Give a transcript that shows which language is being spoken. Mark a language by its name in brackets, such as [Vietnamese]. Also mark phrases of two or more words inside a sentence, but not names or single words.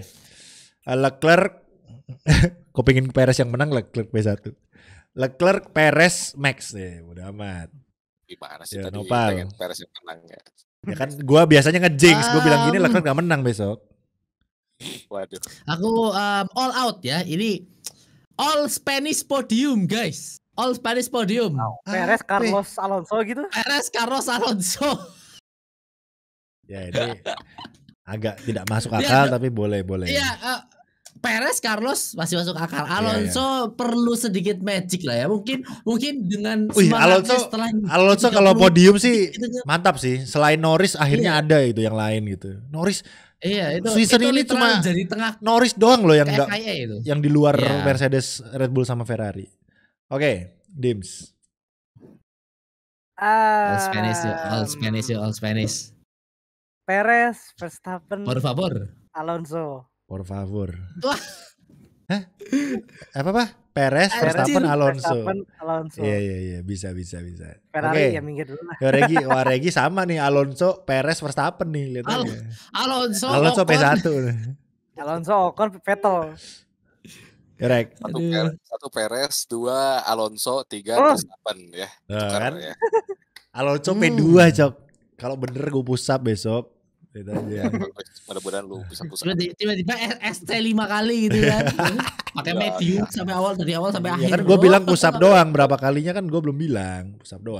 [Indonesian] Leclerc, kau pengen Perez yang menang, Leclerc P1. Leclerc, Perez, Max ya, udah amat. Gimana sih Ya, tadi Nopal. pengen Perez yang menang ya? Ya kan gue biasanya nge-jinx, gue bilang gini Leclerc gak menang besok. Waduh. Aku [English] all out [Indonesian] ya. [English] Ini all Spanish podium guys. All Spanish podium. [Indonesian] Perez, Carlos Alonso gitu. Perez, Carlos Alonso. Ya ini agak tidak masuk akal tapi boleh. Iya, Perez, Carlos masih masuk akal. Alonso perlu sedikit magic lah ya. Mungkin dengan semangatnya Alonso kalau podium sih mantap sih. Selain Norris akhirnya ada itu yang lain gitu. Norris itu season ini cuma dari tengah Norris doang loh yang enggak itu. Yang di luar Mercedes, Red Bull sama Ferrari. Oke, Dims. [English] All Spanish. [Indonesian] Perez, Verstappen, [Spanish] Por favor. [Indonesian] Alonso. [Spanish] Por favor. [Indonesian] Wah. Hah? Apa? Perez, Verstappen, Alonso. Iya, bisa. Ferrari ya minggir dulu lah. Regi sama nih, Alonso, Perez, Verstappen nih, lihat aja. Alonso P1. Alonso, Ocon, Vettel. Correct. 1 Perez, 2 Alonso, 3 Verstappen ya. Kan? Ya. Alonso P2 cok. Kalau bener gue [English] push up [Indonesian] besok. Gitu aja. Mudah-mudahan lu bisa [English] push up. [Indonesian] Tiba-tiba ST 5 kali gitu kan. Pakai medium sampai dari awal sampai akhir. Ya kan gue bilang [English] push up [Indonesian] doang, berapa kalinya kan gue belum bilang [English] push up [Indonesian] doang.